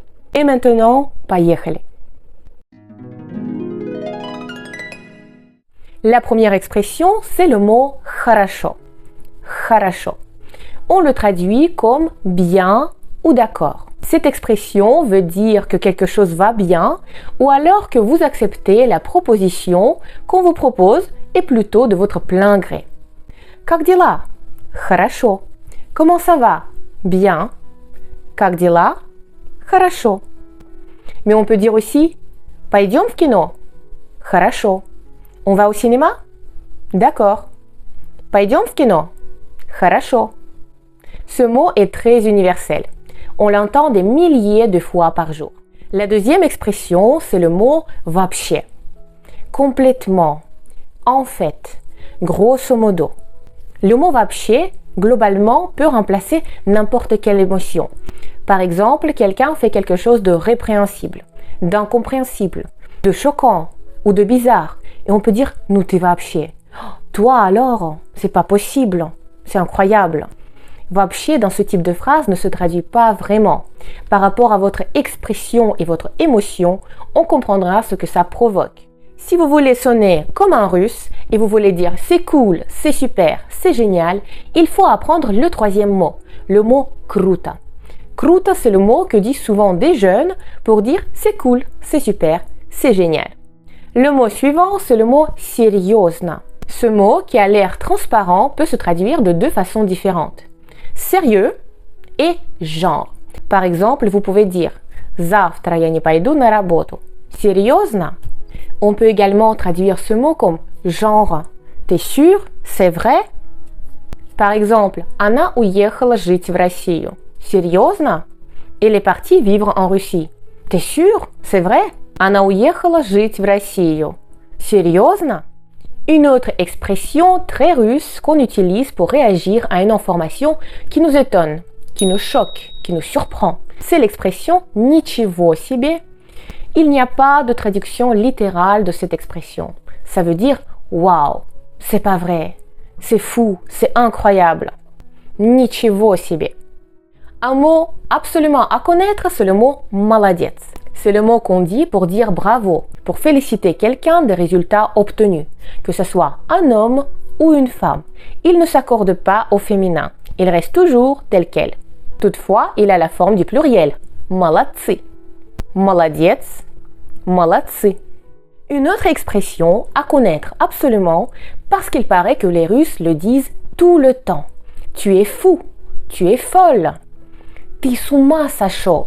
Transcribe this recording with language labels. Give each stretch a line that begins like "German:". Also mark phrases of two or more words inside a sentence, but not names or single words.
French: Et maintenant, поехали! La première expression, c'est le mot хорошо.
Russian: Хорошо.
French: On le traduit comme bien ou d'accord. Cette expression veut dire que quelque chose va bien ou alors que vous acceptez la proposition qu'on vous propose et plutôt de votre plein gré.
Russian: Как дела? Хорошо.
French: Comment ça va? Bien.
Russian: Как дела? Хорошо.
French: Mais on peut dire aussi
Russian: пойдем в кино? Хорошо.
French: On va au cinéma? D'accord.
Russian: Пойдем в кино? Хорошо.
French: Ce mot est très universel. On l'entend des milliers de fois par jour. La deuxième expression, c'est le mot вообще. Complètement. En fait, grosso modo. Le mot вообще, globalement, peut remplacer n'importe quelle émotion. Par exemple, quelqu'un fait quelque chose de répréhensible, d'incompréhensible, de choquant ou de bizarre. Et on peut dire «
Russian: ну ты вообще ».
French: Toi alors, c'est pas possible, c'est incroyable. Вообще, dans ce type de phrase, ne se traduit pas vraiment. Par rapport à votre expression et votre émotion, on comprendra ce que ça provoque. Si vous voulez sonner comme un russe et vous voulez dire c'est cool, c'est super, c'est génial, il faut apprendre le troisième mot, le mot круто.
Russian: Круто,
French: c'est le mot que disent souvent des jeunes pour dire c'est cool, c'est super, c'est génial. Le mot suivant, c'est le mot серьезно. Ce mot, qui a l'air transparent, peut se traduire de deux façons différentes. Sérieux et genre. Par exemple, vous pouvez dire
Russian: завтра я не пойду на работу. Серьезно?
French: On peut également traduire ce mot comme genre. T'es sûr? C'est vrai? Par exemple,
Russian: она уехала жить в Россию. Серьезно?
French: Elle est partie vivre en Russie. T'es sûr? C'est vrai?
Russian: Она уехала жить в Россию. Серьезно?
French: Une autre expression très russe qu'on utilise pour réagir à une information qui nous étonne, qui nous choque, qui nous surprend. C'est l'expression
Russian: ничего себе.
French: Il n'y a pas de traduction littérale de cette expression. Ça veut dire waouh, c'est pas vrai, c'est fou, c'est incroyable.
Russian: Ничего себе.
French: Un mot absolument à connaître, c'est le mot молодец. C'est le mot qu'on dit pour dire bravo, pour féliciter quelqu'un des résultats obtenus, que ce soit un homme ou une femme. Il ne s'accorde pas au féminin, il reste toujours tel quel. Toutefois, il a la forme du pluriel,
Russian: молодцы. Молодец, молодцы.
French: Une autre expression à connaître absolument parce qu'il paraît que les Russes le disent tout le temps. Tu es fou, tu es folle.
Russian: Ты с ума сошел.